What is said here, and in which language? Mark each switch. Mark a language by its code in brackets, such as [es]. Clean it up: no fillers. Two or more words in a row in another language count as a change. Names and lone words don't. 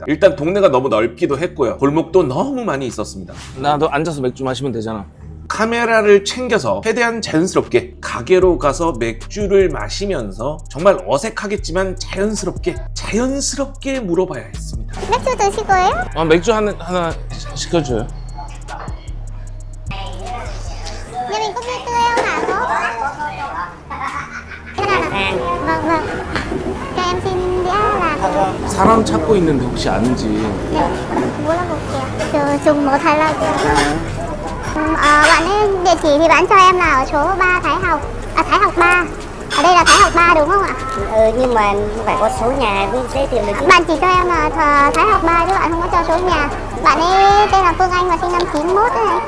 [ko] 일단 동네가 너무 넓기도 했고요. 골목도 너무 많이 있었습니다. 나도 앉아서 맥주 마시면 되잖아. 카메라를 챙겨서 최대한 자연스럽게 가게로 가서 맥주를 마시면서 정말 어색하겠지만 자연스럽게 물어봐야 했습니다. 맥주 드실 거예요? 맥주 하나 시켜줘요. [vi] Nhà mình có bia tươi không hả cô? Cái này là... Vâng, vâng. Cho em xin đĩa là... [ko] 사람 찾고 있는데 혹시 아는지. [vi] Dạ, bố là một kìa. Trùng một Thái Lan. Bạn ấy địa chỉ thì bạn cho em là ở số 3 Thái Học. Thái Học 3. Ở đây là Thái Học 3 đúng không ạ? Nhưng mà phải có số nhà với giấy tiền được chứ. Bạn chỉ cho em là Thái Học 3 chứ bạn không có cho số nhà. Bạn ấy tên là Phương Anh và sinh năm 91 đấy này.